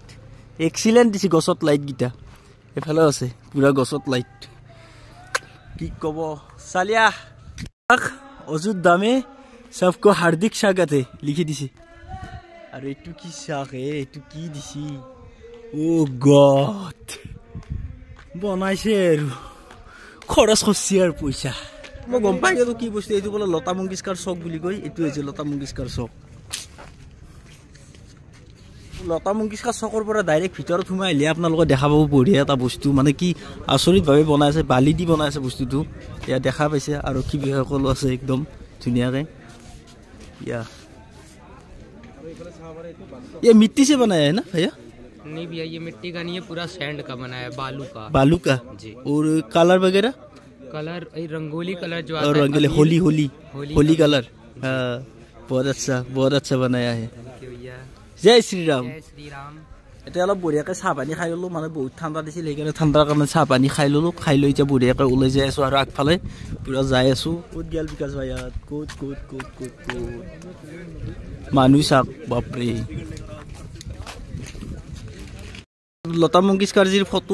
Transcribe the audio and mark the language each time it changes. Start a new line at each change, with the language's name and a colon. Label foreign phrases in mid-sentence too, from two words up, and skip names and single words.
Assamese: এক্সিলেণ্ট দিছে গছত লাইটকেইটা এফালেও আছে পুৰা গছত লাইট কি কব চালিয়া
Hindi: अयोध्या में सबको हार्दिक स्वागत
Assamese: লিখি দিছি আৰু এইটো কি চাক এইটো কি দিছি
English: oh god
Assamese: বনাইছে আৰু খৰচ কৰিছে আৰু পইচা মই গম পাই গলো কি বস্তু এইটো বোলে লতা মংগেশকাৰ চক বুলি কয় এইটো হৈছে লতা মংগেশকাৰ চক লতা মংগেশকাৰ চকৰ পৰা ডাইৰেক্ট ভিতৰত সোমাই আহিলে আপোনালোকে দেখা পাব বঢ়িয়া এটা বস্তু মানে কি আচৰিতভাৱে বনাইছে বালি দি বনাইছে বস্তুটো এয়া দেখা পাইছে আৰক্ষী বিষয়াসকলো আছে একদম ধুনীয়াকৈ
Hindi: या ये मिट्टी से बनाया है ना भैया नहीं भैया ये मिट्टी का नहीं है पूरा सैंड का बना है बालू का जी और कलर वगैरह कलर रंगोली कलर जो और रंगोली होली कलर हाँ बहुत अच्छा बनाया है जय श्री राम
Assamese: এটা অলপ বঢ়িয়াকৈ চাহ পানী খাই ললো মানে বহুত ঠাণ্ডা দিছিল সেইকাৰণে ঠাণ্ডাৰ কাৰণে চাহ পানী খাই ললো খাই লৈ এতিয়া বঢ়িয়াকৈ ওলাই যাই আছো আৰু আগফালে পুৰা যাই আছো ক'ত গেল বিকাশ ভাই ইয়াত ক'ত মানুহ চাওক বাপৰে লতা মংগেশকাৰজীৰ ফটো